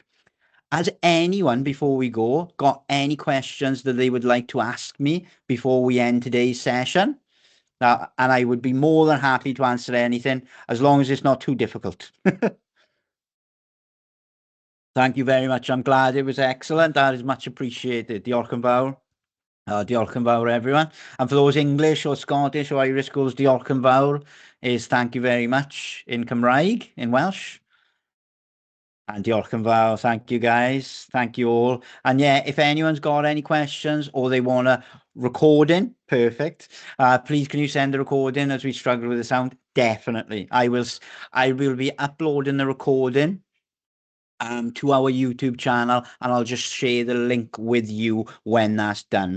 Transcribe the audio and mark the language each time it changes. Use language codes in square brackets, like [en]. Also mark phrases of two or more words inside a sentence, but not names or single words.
[en] Has anyone, before we go, got any questions that they would like to ask me before we end today's session? And I would be more than happy to answer anything, as long as it's not too difficult. Thank you very much. I'm glad it was excellent. That is much appreciated. [cy] Diolch yn fawr. Diolch yn fawr, [en] everyone. And for those English or Scottish or Irish schools, [cy] diolch yn fawr [en] is thank you very much in Cymraeg, in Welsh. [cy] And diolch yn fawr. [en] Thank you, guys. Thank you all. And yeah, if anyone's got any questions or they want a recording, perfect. Please, can you send a recording as we struggle with the sound? Definitely. I will be uploading the recording to our YouTube channel, and I'll just share the link with you when that's done.